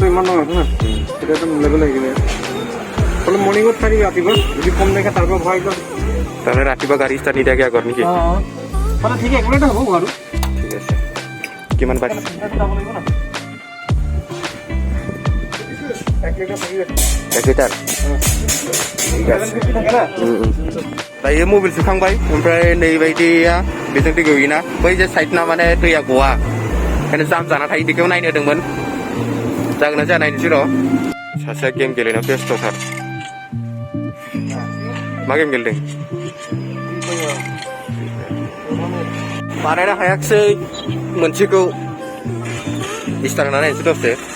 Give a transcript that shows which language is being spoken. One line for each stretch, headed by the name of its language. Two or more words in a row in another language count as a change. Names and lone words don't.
Assamese: ইমান নহয় আছে না এতিয়াতো মিলাব লাগিব অলপ মৰ্ণিঙত খালি ৰাতিপুৱা যদি কম দেখে তাৰ পৰা ভৰাই তাৰমানে ৰাতিপুৱা গাড়ী ষ্টাৰ্ট নিদিয়াকৈ আগত নেকি মানে ঠিক একো এটা হ'ব আৰু ঠিক আছে কিমান পাইছে 1 লিটাৰ ঠিক আছে
Bodo: दायो मबाइल सुखांबाय ओमफ्राय नैबायदिया बेजों दै गयोना बै जे साइडना माने दैया गवा ओंखायनो जाम जाना थायो बेखौ नायनो होदोंमोन जागोन ना जाया नायनोसै र' सासेया गेम गेलेनायाव बेस्थ'थार मा गेम गेलेदों बानायनो हायाखिसै मोनसेखौ स्टार्ट होना नायनोसै दसे